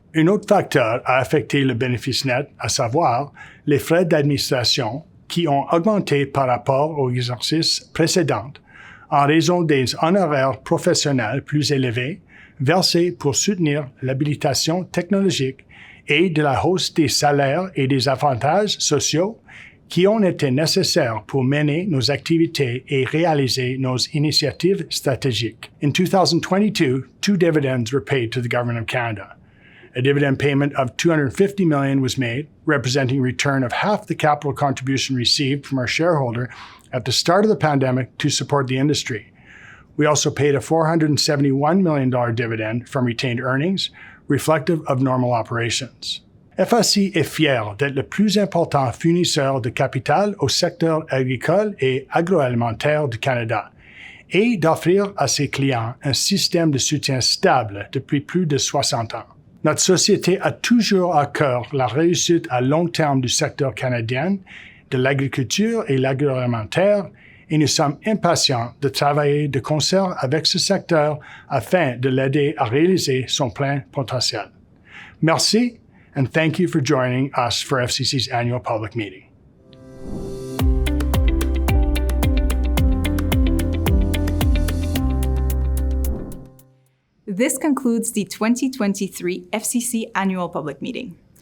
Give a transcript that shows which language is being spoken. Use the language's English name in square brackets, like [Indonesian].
[French] Un autre facteur a affecté le bénéfice net, à savoir les frais d'administration qui ont augmenté par rapport aux exercices précédents en raison des honoraires professionnels plus élevés versés pour soutenir l'habilitation technologique et de la hausse des salaires et des avantages sociaux qui ont été nécessaires pour mener nos activités et réaliser nos initiatives stratégiques. [English] In 2022, 2 dividends were paid to the Government of Canada. A dividend payment of $250 million was made, representing a return of half the capital contribution received from our shareholder at the start of the pandemic to support the industry. We also paid a $471 million dividend from retained earnings, reflective of normal operations. [French] FAC est fier d'être le plus important fournisseur de capital au secteur agricole et agroalimentaire du Canada et d'offrir à ses clients un système de soutien stable depuis plus de 60 ans. Notre société a toujours à cœur la réussite à long terme du secteur canadien, de l'agriculture et l'agroalimentaire, et nous sommes impatients de travailler de concert avec ce secteur afin de l'aider à réaliser son plein potentiel. Merci, [English] and thank you for joining us for FCC's annual public meeting. This concludes the 2023 FCC Annual Public Meeting.